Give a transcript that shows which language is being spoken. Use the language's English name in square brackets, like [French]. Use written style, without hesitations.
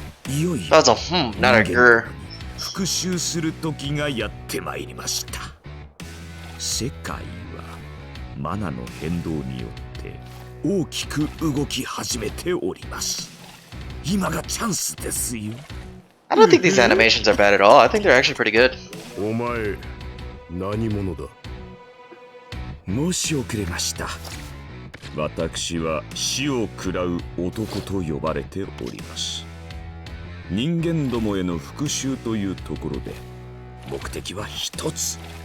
[Japanese] いよいよ [English] That was a not a grr. [Japanese] 復讐する時がやってまいりました。世界はマナの変動によって大きく動き始めております。今がチャンスですよ。 [English] I don't think these animations are bad at all. I think they're actually pretty good. [Japanese] お前、何者だ？申し遅れました。私は死を喰らう男と呼ばれております。人間どもへの復讐というところで目的は一つ。